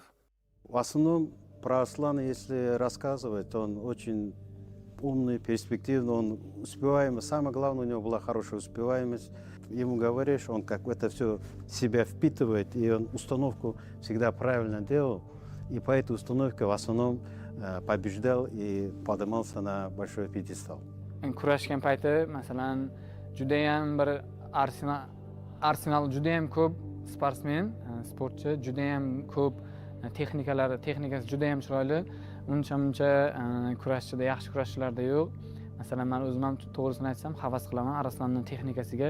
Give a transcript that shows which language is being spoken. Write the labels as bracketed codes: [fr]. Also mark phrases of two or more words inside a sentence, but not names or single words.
[ru] В основном про Аслана, если рассказывать, он очень умный, перспективный, он успеваемый. Самое главное, у него была хорошая успеваемость. Ему говоришь, он как это все себя впитывает, и он установку всегда правильно делал. И по этой установке в основном побеждал и поднимался на большой пьедестал. [uz] Kurashgan payti, masalan, judayam bir arsenal judayam ko'p sportsmen, sportchi, judayam ko'p texnikasi judayam chiroyli. Uncha kurashchida, yaxshi kurashchilarda yo'q. Masalan, men o'zim ham to'g'risini aytsam, havas qilaman Arslonning texnikasiga.